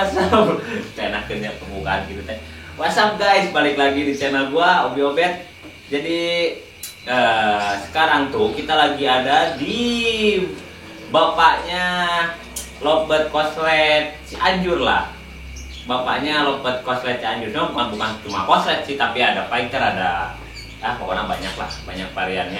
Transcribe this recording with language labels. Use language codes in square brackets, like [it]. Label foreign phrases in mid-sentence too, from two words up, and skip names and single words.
[su] Enakeun ya pembukaan gitu teh. [en] What's up guys, [id] balik lagi di channel gua Obi Obet. Jadi sekarang tuh kita lagi ada di bapaknya Lovebird Koslet Cianjur lah. Bapaknya Lovebird Koslet Cianjur. Bukan cuma koslet sih, tapi ada fighter, ada pokoknya banyak lah, banyak variannya.